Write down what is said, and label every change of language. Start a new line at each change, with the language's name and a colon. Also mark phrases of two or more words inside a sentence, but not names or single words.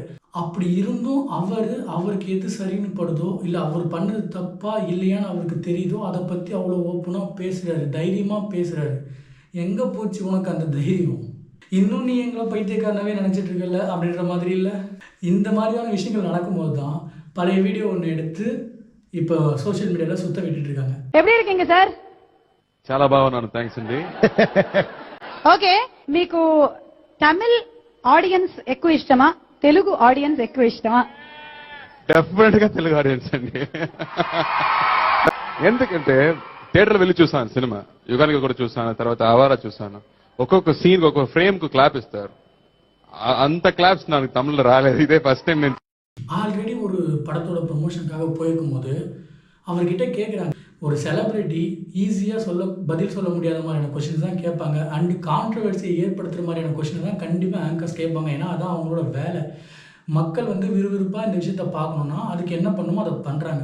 Tamil: அப்படி இருந்தும் அவருக்கு எது சரின்னு படுதோ இல்லை அவர் பண்ணது தப்பா இல்லையான்னு அவருக்கு தெரியுதோ அதை பற்றி அவ்வளோ ஓப்பனாக பேசுகிறாரு, தைரியமாக பேசுகிறாரு. எங்கே போச்சு உனக்கு அந்த தைரியம்? இன்னும் நீ எங்களை பைத்தியக்காரனாவே நினச்சிட்டு இருக்கல அப்படின்ற மாதிரி இல்லை. இந்த மாதிரியான விஷயங்கள் நடக்கும்போது தான் பழைய வீடியோ ஒன்று எடுத்து இப்போ
English: social mediaలో
Tamil: சுத்த விட்டுட்டு இருக்காங்க. எப்படி இருக்கீங்க సార్?
Telugu: చాలా బాగున్నాను, థ్యాంక్స్ అండి. ఓకే, మీకు తమిళ్ ఆడియన్స్ ఎక్కువ ఇష్టమా, తెలుగు ఆడియన్స్ ఎక్కువ ఇష్టమా? డెఫినెట్ గా తెలుగు ఆడియన్స్ అండి. ఎందుకంటే థియేటర్ వెళ్ళి చూసాను సినిమా, యుగానికి కూడా చూసాను, తర్వాత ఆవారా చూసాను. ఒక్కొక్క సీన్ ఒక్కొక్క ఫ్రేమ్ కు క్లాప్ ఇస్తారు. అంత క్లాప్స్ నాకు తమిళ్లో రాలేదు, ఇదే
English: first time.
Telugu: నేను
Tamil: ஆல்ரெடி ஒரு படத்தோட ப்ரொமோஷனுக்காக போயிருக்கும் போது அவர்கிட்ட கேட்குறாங்க, ஒரு செலிபிரிட்டி ஈஸியாக பதில் சொல்ல முடியாத மாதிரியான கொஷின்ஸ் தான் கேட்பாங்க.
English: and controversyயை
Tamil: ஏற்படுத்துகிற மாதிரியான கொஷினை தான் கண்டிப்பாக ஆங்கர்ஸ் கேட்பாங்க. ஏன்னா அதான் அவங்களோட வேலை. மக்கள் வந்து விறுவிறுப்பாக இந்த விஷயத்த பார்க்கணுன்னா அதுக்கு என்ன பண்ணுமோ அதை பண்ணுறாங்க.